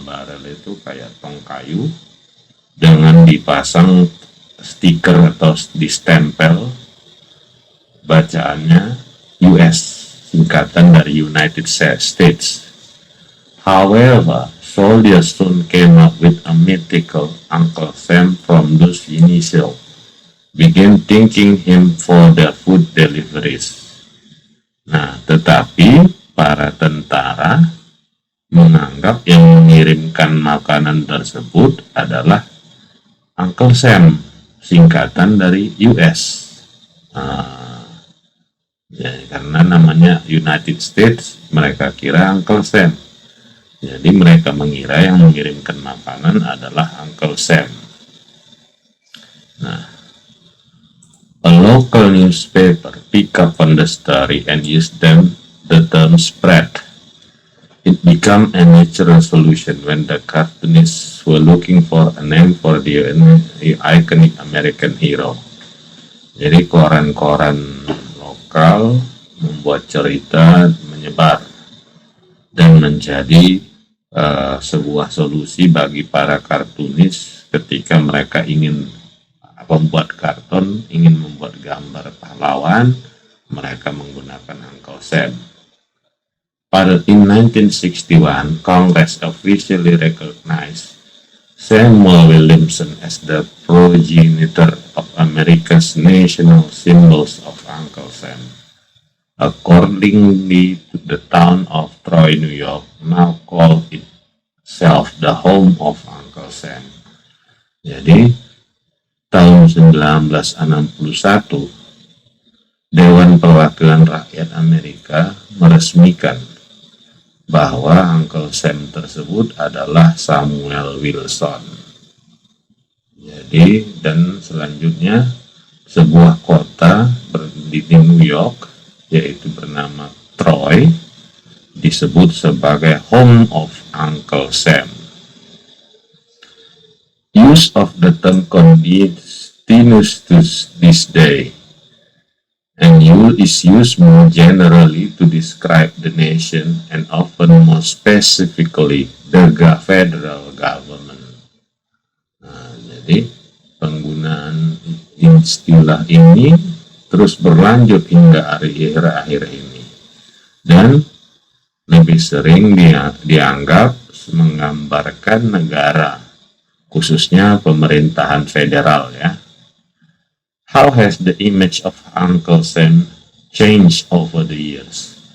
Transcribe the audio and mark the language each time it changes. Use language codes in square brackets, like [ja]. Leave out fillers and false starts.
[id] Barel itu kayak tong kayu dengan dipasang stiker atau distempel bacaannya US, singkatan dari United States. [en] However, soldiers soon came up with a mythical Uncle Sam from those initials, began thanking him for the food deliveries. [id] Nah, tetapi para tentara menganggap yang mengirimkan makanan tersebut adalah Uncle Sam, singkatan dari US. Ya, karena namanya United States, mereka kira Uncle Sam. Jadi mereka mengira yang mengirimkan makanan adalah Uncle Sam. [en] Nah, a local newspaper pick up on the story and use the term spread. It became a natural solution when the cartoonists were looking for a name for the iconic American hero. [id] Jadi koran-koran lokal membuat cerita menyebar dan menjadi sebuah solusi bagi para kartunis ketika mereka ingin membuat karton, ingin membuat gambar pahlawan, mereka menggunakan Uncle Sam. [en] In 1961, Congress officially recognized Samuel Williamson as the progenitor of America's national symbols of Uncle Sam. Accordingly, the town of Troy, New York, now called itself the home of Uncle Sam. [id] Jadi, tahun 1961, Dewan Perwakilan Rakyat Amerika meresmikan bahwa Uncle Sam tersebut adalah Samuel Wilson. Jadi, dan selanjutnya sebuah kota di New York yaitu bernama Troy disebut sebagai [en] home of Uncle Sam. Use of the term continues to this day and is used more generally to describe the nation and often more specifically the federal government. [id] Nah, jadi penggunaan istilah ini terus berlanjut hingga akhir-akhir ini dan lebih sering dianggap menggambarkan negara, khususnya pemerintahan federal ya. [en] How has the image of Uncle Sam changed over the years?